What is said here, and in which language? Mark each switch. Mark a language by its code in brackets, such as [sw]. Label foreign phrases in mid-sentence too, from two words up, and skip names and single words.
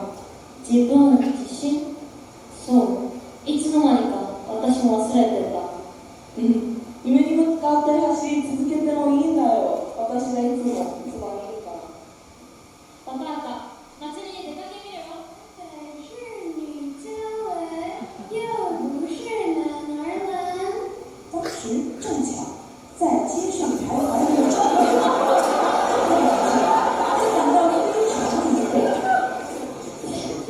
[ja] 自分自身。そう。いつの間にか私も忘れてた。夢に向かって走り続けてもいいんだよ。私がいつもそばにいるから。わかった。祭りに出かけみるよ。 [zh] 是女教委，又不是男儿们。当时正巧在街上徘徊的赵元就感到非常迷惑。